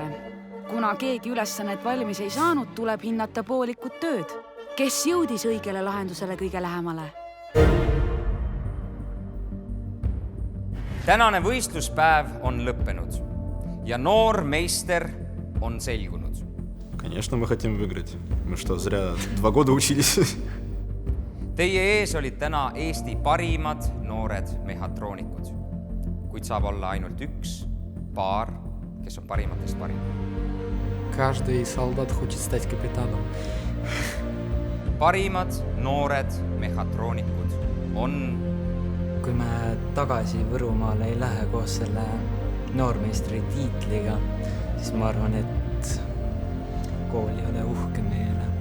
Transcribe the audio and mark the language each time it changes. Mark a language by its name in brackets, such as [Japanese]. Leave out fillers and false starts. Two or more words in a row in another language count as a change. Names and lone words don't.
[Estonian] Kuna keegi ülesannet valmis ei saanud, tuleb hinnata poolikut tööd. Kes jõudis õigele lahendusele kõige lähemale? Tänane võistluspäev on lõppenud ja noor meister on selgunud. [Russian] Конечно, мы хотим выиграть. Мы что, зря 2 года учились? [Estonian] Teie ees olid täna Eesti parimad noored mehhatroonikud. Kuid saab olla ainult üks paar, kes on parimatest parim. [Russian] Каждый солдат хочет стать капитаном. [Estonian] Parimad noored mehhatroonikud on... Kui me tagasi Võrumaale ei lähe koos selle noormeistri tiitliga, siis ma arvan, et kool ei ole uhke meile.